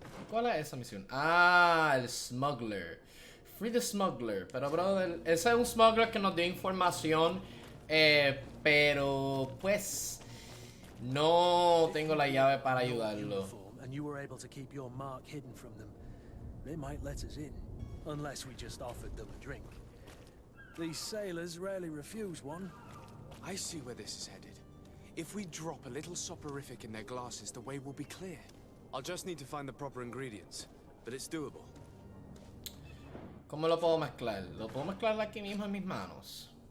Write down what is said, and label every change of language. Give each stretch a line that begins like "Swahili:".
Spanish: ¿Cuál es esa misión? Ah, el smuggler.
English: Free the smuggler.
Spanish: Pero, brother, ese es un smuggler que nos dio información. Pero, pues, no tengo la llave para ayudarlo.
English: And you were able to keep your mark hidden from them. They might let us in, unless we just offered them a drink. These sailors rarely refuse one. I see where this is headed. If we drop a little soporific in their glasses, the way will be clear. I'll just need to find the proper ingredients, but it's doable.
Spanish: ¿Cómo lo puedo mezclar? ¿Lo puedo mezclar aquí mismo en mis manos?